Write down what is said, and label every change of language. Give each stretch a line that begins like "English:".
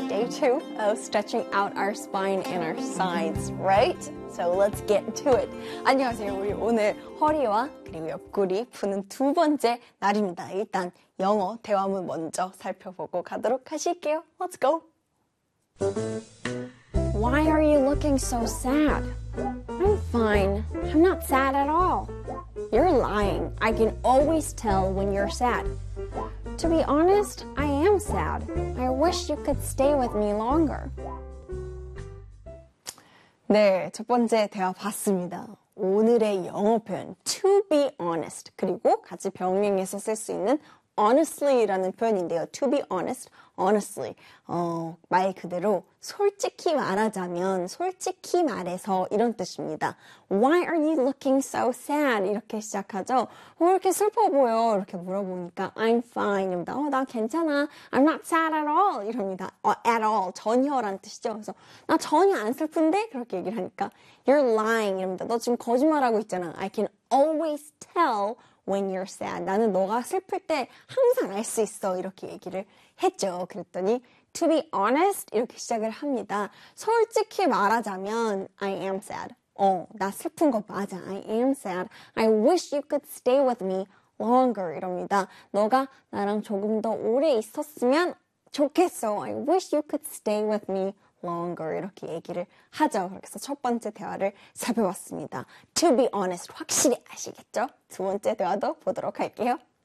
English: Day two of stretching out our spine and our sides, right? So let's get to it.
Korean: 안녕하세요. 우리 오늘 허리와 그리고 옆구리 푸는 두 번째 날입니다. 일단 영어 대화문 먼저 살펴보고 가도록 하실게요.
English: Let's go. Why are you looking so sad? I'm fine. I'm not sad at all. You're lying. I can always tell when you're sad. To be honest, I am sad. I wish you could stay with me longer.
Korean: 네, 첫 번째 대화 봤습니다. 오늘의 영어 표현, to be honest, 그리고 같이 병행해서 쓸 수 있는 honestly라는 표현인데요.
English: To be honest, honestly.
Korean: 말 그대로 솔직히 말하자면, 솔직히 말해서 이런 뜻입니다.
English: Why are you looking so sad?
Korean: 이렇게 시작하죠. 왜 이렇게 슬퍼 보여? 이렇게 물어보니까
English: I'm fine.
Korean: 나 괜찮아.
English: I'm not sad at all.
Korean: 이럽니다.
English: At all.
Korean: 전혀란 뜻이죠. 그래서 나 전혀 안 슬픈데? 그렇게 얘기를 하니까
English: You're lying.
Korean: 이럽니다. 너 지금 거짓말하고 있잖아.
English: I can always tell when you're sad.
Korean: 나는 너가 슬플 때 항상 알 수 있어. 이렇게 얘기를 했죠. 그랬더니 To be honest, 이렇게 시작을 합니다. 솔직히 말하자면
English: I am sad.
Korean: 나 슬픈 거 맞아. I am sad.
English: I wish you could stay with me longer.
Korean: 이럽니다. 너가 나랑 조금 더 오래 있었으면 좋겠어.
English: I wish you could stay with me longer.
Korean: 이렇게 얘기를 하죠. 그렇게 해서 첫 번째 대화를 살펴봤습니다. To be honest, 확실히 아시겠죠? 두 번째 대화도 보도록 할게요.